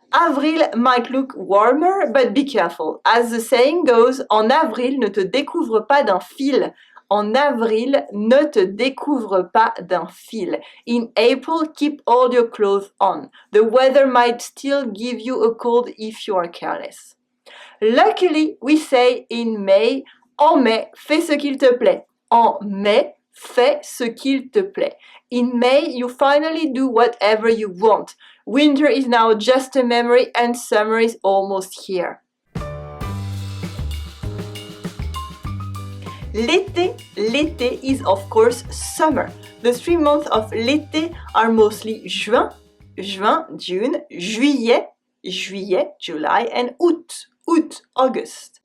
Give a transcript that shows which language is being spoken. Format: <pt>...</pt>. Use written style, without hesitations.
<fr>Avril</fr> <en>might look warmer, but be careful. As the saying goes,</en> <fr>en avril, ne te découvre pas d'un fil. En avril, ne te découvre pas d'un fil.</fr> <en>In April, keep all your clothes on. The weather might still give you a cold if you are careless. Luckily, we say in May,</en> <fr>en mai, fais ce qu'il te plaît. En mai, fais ce qu'il te plaît.</fr> <en>In May, you finally do whatever you want. Winter is now just a memory and summer is almost here.</en> <fr>L'été</fr> <en>is of course summer. The 3 months of</en> <fr>l'été</fr> <en>are mostly juin, June, juillet, July, and août, August.</en>